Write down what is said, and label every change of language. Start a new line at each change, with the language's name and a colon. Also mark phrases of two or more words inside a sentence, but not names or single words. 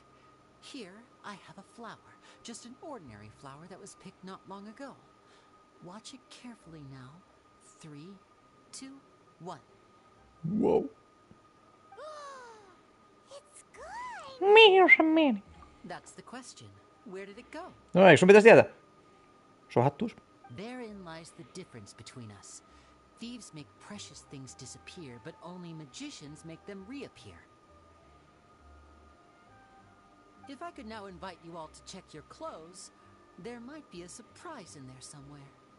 English: Here, I have a flower, just an ordinary flower that was picked not long ago. Watch it carefully now. 3, 2, 1. Wow. It's good! That's the question. Where did it go?
Finnish: No, eikö sun pitäisi tietää? Se on hattuus.
English: Therein lies the difference between us. Thieves make precious things disappear, but only magicians make them reappear. If I could now invite you all to check your clothes, there might be a surprise in there somewhere.